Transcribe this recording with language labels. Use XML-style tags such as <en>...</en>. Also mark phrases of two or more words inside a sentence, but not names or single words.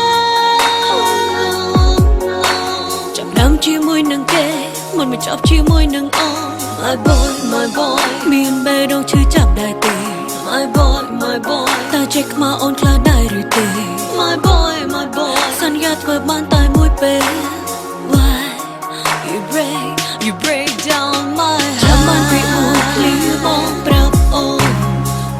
<km>ចាប់ដើមជាមួយនឹងគេមុនមកចាប់ជាមួយនឹងអូន</km> <en>My boy</en> <km>មានបេះដូងឈឺចាប់ដែរទេ</km> <en>My boy</en> <km>តើចេះខ្មៅអូនខ្លះដែរឬទេ</km> <en>My boy</en> <km>សន្យាធ្វើបានតែមួយពេល</km> <en>Why you break down my heart</en> <km>ចាំបានពីអូនឃ្លីបងប្រាប់អូន</km>